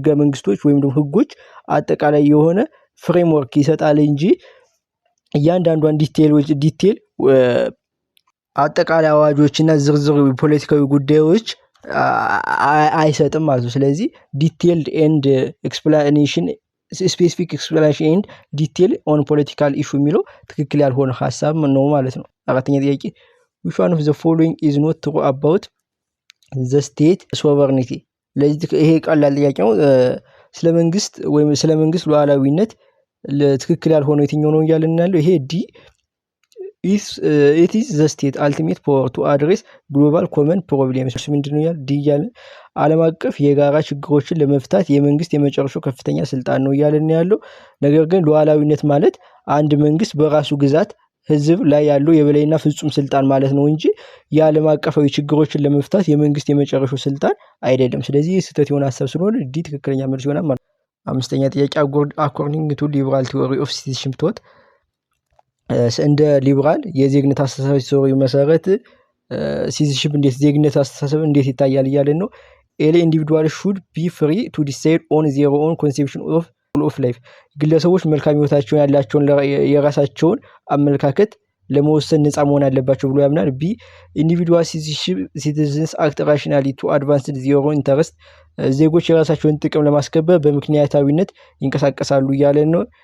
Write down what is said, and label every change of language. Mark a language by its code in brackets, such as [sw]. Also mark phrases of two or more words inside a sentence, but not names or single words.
[am] መንግስቶች ወይም ደግሞ ህጎች አጠቃላይ የሆነ ፍሬምወርክ ይሰጣል እንጂ እያንዳንዷን ዲቴል አጠቃላይ አዋጆችና ዝርዝር ፖለቲካዊ ጉዳዮች አይሰጥም ማለት ነው። ስለዚህ [en] detailed and explanation specific explanation and detail on political issue [am] የሚለው ትክክል ያልሆነ ሐሳብ ነው ማለት ነው። አራተኛ ጥያቄ [en] which one of the following is not true about the state sovereignty። [am] ለዚህ ይሄ ቀላል ጥያቄ ነው። ስለመንግስት ወይም ስለመንግስት ሉዓላዊነት ለትክክል ያልሆነ የትኛው ነው እያልን ያለው። ይሄ ዲ [en] it is the state ultimate power to address global common [am] problems። ምንድነው ያል ዲ ያልን ዓለም አቀፍ የጋራ ችግሮችን ለመፍታት የመንግስት የመጨረሻው ከፍተኛ ስልጣን ነው እያልን ያለው። ነገር ግን ሉዓላዊነት ማለት አንድ መንግስት በራሱ ግዛት ህዝብ ላይ ያለው የበላይና ፍጹም ስልጣን ማለት ነው እንጂ የዓለም አቀፋዊ ችግሮችን ለመፍታት የመንግስት የመጨረሻው ስልጣን አይደለም። ስለዚህ ስህተት የሆነ ሐሳብ ስለሆነ ዲ ትክክለኛ መልስ ይሆናል ማለት ነው። አምስተኛ ጥያቄ [en] according to liberal theory of citizenship thought [am] እንደ ሊበራል የዜግነት አስተሳሰብ ቲዮሪ መሰረት ሲቲዝንሺፕ እንዴት ዜግነት አስተሳሰብ እንዴት ይታያል እያለን ነው። [en] A individual should be free to decide on their own conception of life [am] ግለሰቦች መልካም ህይወታቸውን ያላቸውን የራሳቸውን አመለካከት ለመወሰን ነፃ መሆን አለባቸው ብሎ ያምናል። [en] B individual citizens act rationally to advance their own interest [am] ዜጎች የራሳቸውን ጥቅም ለማስከበር በምክንያታዊነት ይንቀሳቀሳሉ እያለ ነው።